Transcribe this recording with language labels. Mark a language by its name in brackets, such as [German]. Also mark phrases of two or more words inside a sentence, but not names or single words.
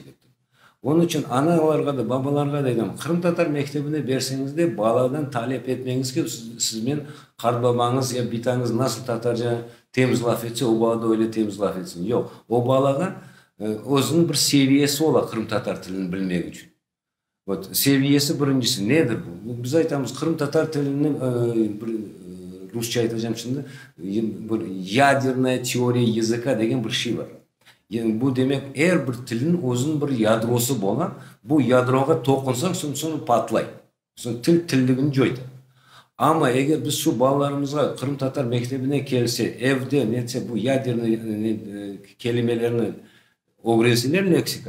[Crimean Tatar] Onun için analarga da babalarga da dedim, Kırım Tatar mektebine verseniz de baladan talep etmeniz ki siz men karbabanız ya bitanız nasıl Tatarca temiz laf etse o bala da öyle temiz laf etsin. Yok. O balaga özünün bir seviyesi ola Kırım Tatar tilini bilmek için. Seviyesi birincisi nedir bu? Biz aytamiz Kırım Tatar tilini Rusça aytacağım şimdi. Bir [Russian] ядерная теория языка [Crimean Tatar] деген bir şey var. Yani bu demek her bir tilin özünün bir yadrosu bolan, bu yadroga tokunsak sonra patlay. Sonra tilligini joydu. Ama eğer biz şu balalarımıza Kırım Tatar mektebine gelse, evde netse bu ядерный kelimelerini öğrensinler leksikan.